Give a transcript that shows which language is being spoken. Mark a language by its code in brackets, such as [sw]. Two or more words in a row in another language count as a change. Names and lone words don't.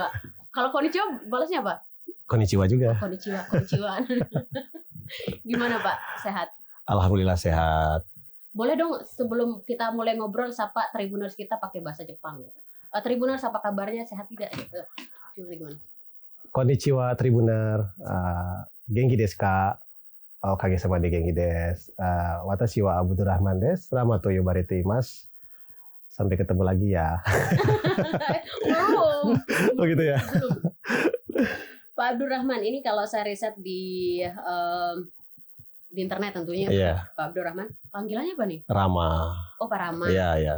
[id] Kalau konnichiwa balasnya apa? Konnichiwa juga. Konnichiwa. Gimana, Pak? Sehat? Alhamdulillah sehat. Boleh dong sebelum kita mulai ngobrol sapa Tribuners kita pakai bahasa Jepang gitu. Tribuners apa kabarnya, sehat tidak gitu? Gimana? [ja] こんにちはTribuner。元気ですか? かげさまで元気です。私はAbdurrahmanです. Ramaと呼ばれています. [id] Sampai ketemu lagi ya. Belum. Oh gitu ya. Pak Abdurrahman, ini kalau saya riset di internet tentunya, yeah. Pak Abdurrahman, panggilannya apa nih? Rama. Oh, Pak Rama. Iya, iya.